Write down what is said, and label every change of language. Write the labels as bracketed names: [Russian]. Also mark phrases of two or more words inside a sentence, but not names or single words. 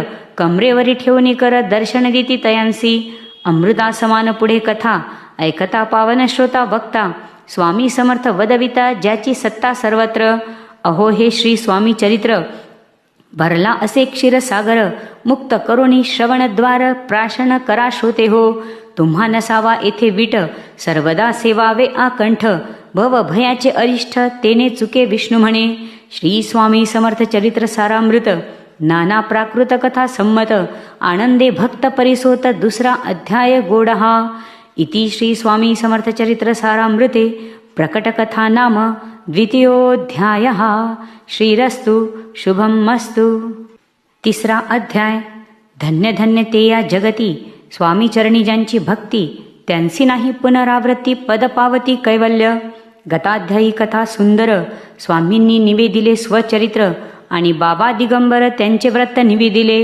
[Marathi] कमरेवरी ठेवणी कर, दर्शन देती तयांसी. अमृता समान पुढे कथा, ऐकता पावन श्रोता वक्ता. स्वामी समर्थ वदविता, ज्याची सत्ता सर्वत्र. अहो हे श्री स्वामी चरित्र, भरला असे क्षीरसागर. मुक्त करोनी श्रवणद्वार, प्राशन करा श्रोते हो. तुम्हा नसावा येथे विट, सर्वदा सेवावे आकंठ. भव भयाचे अरिष्ठ, तेने चुके विष्णू म्हणे. श्री स्वामी समर्थ चरित्र सारामृत, नाना प्राकृत कथा संमत. आनंदे भक्त परिसोत, दुसरा अध्याय गोडहा. [Sanskrit] इति श्री स्वामी समर्थ चरित्र सारामृते प्रकटकथा नाम द्वितीयोऽध्यायः. श्रीरस्तु शुभमस्तु. [Marathi] तिसरा अध्याय. धन्य धन्य ते या जगती, स्वामी चरणी ज्यांची भक्ती. त्यांची नाही पुनरावृत्ती, पद पावती कैवल्य. गताध्यायी कथा सुंदर. स्वामींनी निवेदिले स्वचरित्र आणि बाबा दिगंबर त्यांचे व्रत निवेदिले.